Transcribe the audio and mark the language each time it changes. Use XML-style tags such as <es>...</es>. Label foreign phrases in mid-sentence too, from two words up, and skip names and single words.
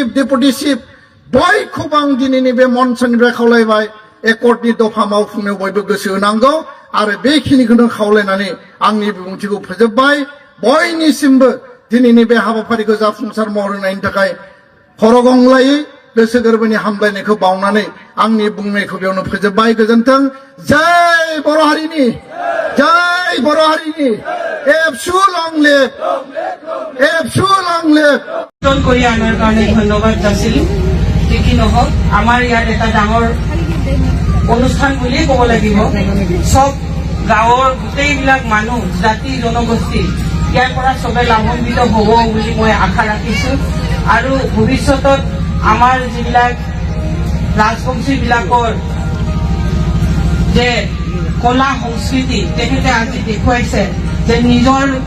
<brx>डेपुटि चिफ बयखौबो आं दिनैनि बे मन्चनिफ्राय खावलायबाय एकर्डनि दफा मावफुंनायाव बयबो गोसो होनांगौ आरो बेखिनिखौनो खावलायनानै आंनि बिबुंथिखौ फोजोबबाय बयनिसिमबो दिनैनि बे हाबाफारिखौ जाफुंसार महर होनायनि थाखाय खर' गंग्लायै गोसो गोरबोनि हामलायनायखौ बावनानै आंनि बुंनायखौ बेयावनो फोजोबबाय गोजोन्थों जय बर' हारिनि एबसु</brx> <en>long live</en> <as>কৰি আনাৰ কাৰণে ধন্যবাদ যাচিলো কি নহওক আমাৰ ইয়াত এটা ডাঙৰ অনুষ্ঠান বুলিয়ে ক'ব লাগিব সব গাঁৱৰ গোটেইবিলাক মানুহ জাতি জনগোষ্ঠী ইয়াৰ পৰা সবে লাভান্বিত হ'ব বুলি মই আশা ৰাখিছো আৰু ভৱিষ্যতত আমাৰ যিবিলাক ৰাজবংশীবিলাকৰ যে কলা সংস্কৃতি তেখেতে আজি দেখুৱাইছে যে নিজৰ</as>